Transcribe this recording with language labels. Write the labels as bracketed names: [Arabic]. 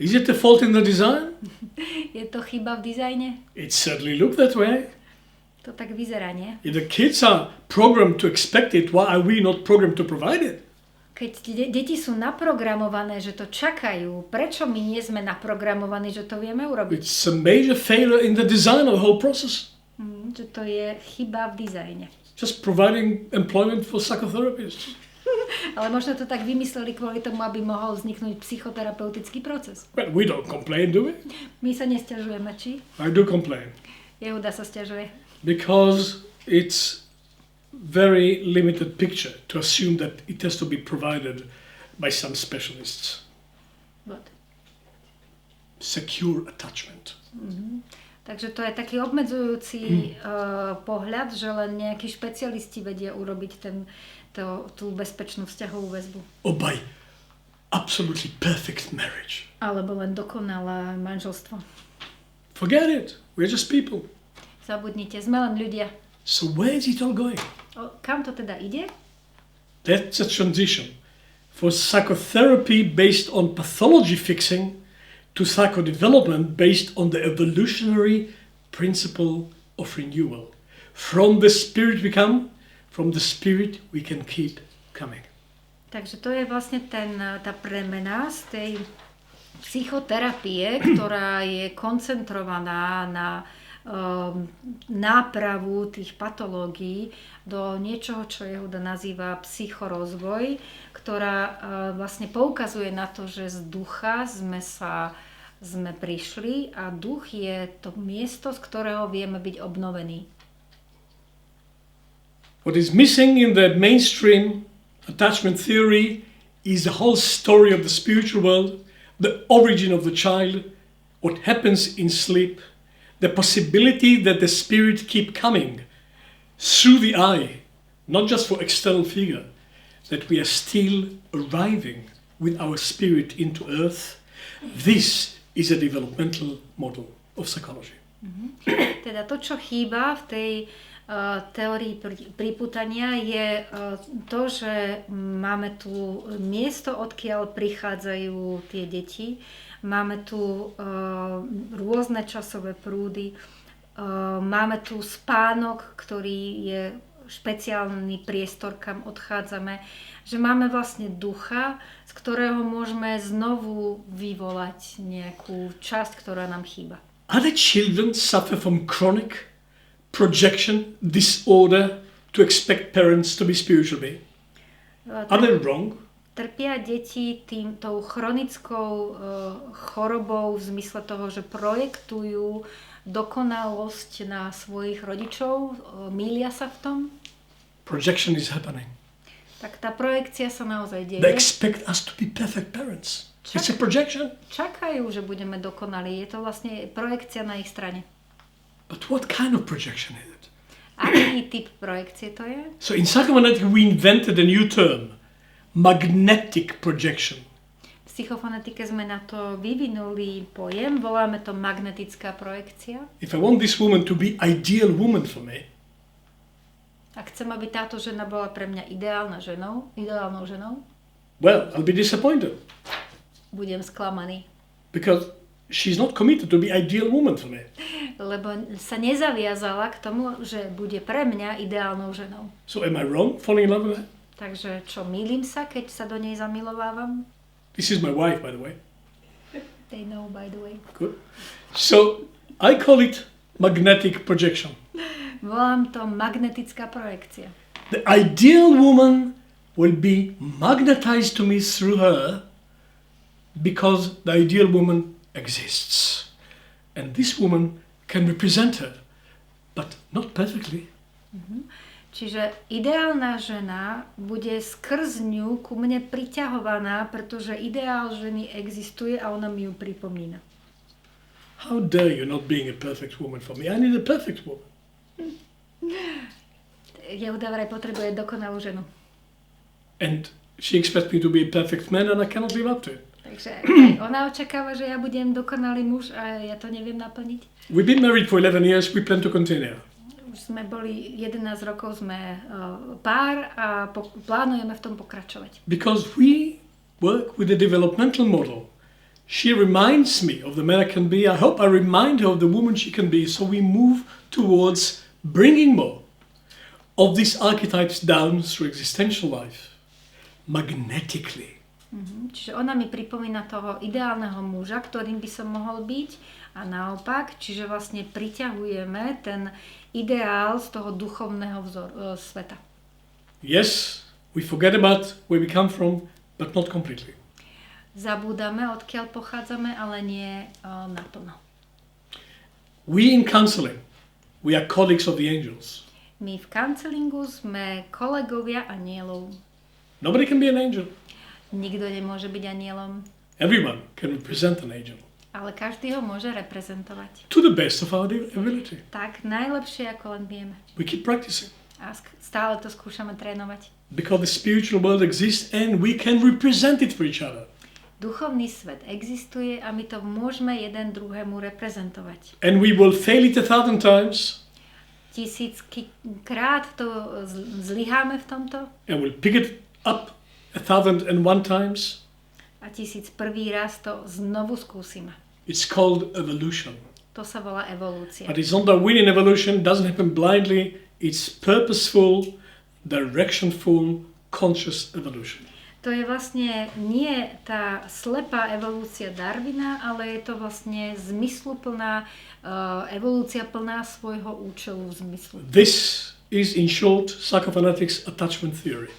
[English] Is it the fault in the design? [Slovak] Je to chyba v dizajne? [English] It certainly looks that way. [Slovak] To tak vyzerá, nie? [English] If the kids are programmed to expect it, why are we not programmed to provide it? [Slovak] Keď deti sú naprogramované, že to čakajú, prečo my nie sme naprogramovaní, že to vieme urobiť? [English] It's a major failure in the design of the whole process. [Slovak] Že to je chyba v dizajne. [English] Just providing employment for psychotherapists. [Slovak] Ale možno to tak vymysleli kvôli tomu, aby mohol vzniknúť psychoterapeutický proces. [English] Well, we don't complain, do we? [Slovak] My sa nesťažujeme, či? [English] I do complain. [Slovak] Jehuda sa sťažuje. [English] Because it's very limited picture to assume that it has to be provided by some specialists. What? Secure attachment. [Slovak] Takže to je taký obmedzujúci pohľad, že len nejakí špecialisti vedia urobiť tú bezpečnú vzťahovú väzbu. [English] Or by absolutely perfect marriage. [Slovak] Alebo len dokonalé manželstvo. [English] Forget it. We're just people. [Slovak] Zabudnite, sme len ľudia. [English] So where is it all going? [Slovak] Kam to teda ide? [English] That's a transition for psychotherapy based on pathology fixing to psychodevelopment based on the evolutionary principle of renewal. From the spirit we come, from the spirit we can keep coming. [Slovak] Takže to je vlastne tá premena z tej psychoterapie, ktorá je koncentrovaná na nápravu tých patológií do niečoho, čo Jehuda nazýva psychorozvoj, ktorá vlastne poukazuje na to, že z ducha sme prišli a duch je to miesto, z ktorého vieme byť obnovení. [English] What is missing in the mainstream attachment theory is the whole story of the spiritual world, the origin of the child, what happens in sleep, the possibility that the spirit keep coming through the eye, not just for external figure, that we are still arriving with our spirit into earth. This is a developmental model of psychology. [Slovak] Teda to, čo chýba v tej teórii pripútania, je to, že máme tu miesto, odkiaľ prichádzajú tie deti. Máme tu rôzne časové prúdy. Máme tu spánok, ktorý je špeciálny priestor, kam odchádzame. Že máme vlastne ducha, z ktorého môžeme znovu vyvolať nejakú časť, ktorá nám chýba. [English] Other children suffer from chronic projection disorder to expect parents to be spiritual beings? Are they wrong? [Slovak] Trpia deti tou chronickou chorobou v zmysle toho, že projektujú dokonalosť na svojich rodičov, mýlia sa v tom? [English] Projection is happening. [Slovak] Tak tá projekcia sa naozaj deje. [English] They expect us to be perfect parents. It's a projection. [Slovak] Čakajú, že budeme dokonalí. Je to vlastne projekcia na ich strane. [English] But what kind of projection is it? [Slovak] Aký typ projekcie to je? [English] So in psychophonetics we invented a new term. Magnetic projection. [Slovak] V psychofonetike sme na to vyvinuli pojem, voláme to magnetická projekcia. [English] If I want this woman to be ideal woman for me, [Slovak] ak chcem, aby táto žena bola pre mňa ideálnou ženou, [English] well, I'll be disappointed. [Slovak] Budem sklamaný. [English] Because she's not committed to be ideal woman for me. [Slovak] Lebo sa nezaviazala k tomu, že bude pre mňa ideálnou ženou. [English] So am I wrong falling in love with her? [Slovak] Takže čo, mýlim sa, keď sa do nej zamilovávam? [English] This is my wife, by the way. They know, by the way. Good. So I call it magnetic projection. [Slovak] Volám to magnetická projekcia. [English] The ideal woman will be magnetized to me through her because the ideal woman exists. And this woman can represent her, but not perfectly. [Slovak] Čiže ideálna žena bude skrz ňu ku mne priťahovaná, pretože ideál ženy existuje a ona mi ju pripomína. [English] How dare you not being a perfect woman for me? I need a perfect woman. [Slovak] Jehuda vraj potrebuje dokonalú ženu. [English] And she expects me to be a perfect man and I cannot live up to it. [Slovak] Takže ona očakáva, že ja budem dokonalý muž a ja to neviem naplniť. [English] We've been married for 11 years, we plan to continue. [Slovak] Už sme boli 11 rokov, sme pár a plánujeme v tom pokračovať. [English] Because we work with a developmental model. She reminds me of the man I can be. I hope I remind her of the woman she can be. So we move towards bringing more of these archetypes down through existential life. Magnetically. [Slovak] Čiže ona mi pripomína toho ideálneho muža, ktorým by som mohol byť a naopak, čiže vlastne priťahujeme ten ideál z toho duchovného sveta. [English] Yes, we forget about where we come from, but not completely. [Slovak] Zabúdame, odkiaľ pochádzame, ale nie naplno. [English] We in counseling, we are colleagues of the angels. [Slovak] My v counselingu sme kolegovia anielov. [English] Nobody can be an angel. [Slovak] Nikto nemôže byť anielom. [English] Everyone can represent an angel. [Slovak] Ale každý ho môže reprezentovať. [English] To the best of our ability. [Slovak] Tak najlepšie, ako len vieme. [English] We keep practicing. [Slovak] A stále to skúšame trénovať. [English] Because the spiritual world exists and we can represent it for each other. [Slovak] Duchovný svet existuje a my to môžeme jeden druhému reprezentovať. [English] And we will fail it 1,000 times. [Slovak] Tisíckrát to zlyháme v tomto. [English] And we'll pick it up 1,001 times. [Slovak] A 1001. raz to znovu skúsime. [English] It's called evolution. [Slovak] To sa volá evolúcia. [English] But it's not a win in evolution, doesn't happen blindly. It's purposeful, directionful, conscious evolution. [Slovak] To je vlastne nie tá slepá evolúcia Darwina, ale je to vlastne zmysluplná evolúcia plná svojho účelu v zmyslu. [English] This is in short psychophonetics attachment theory.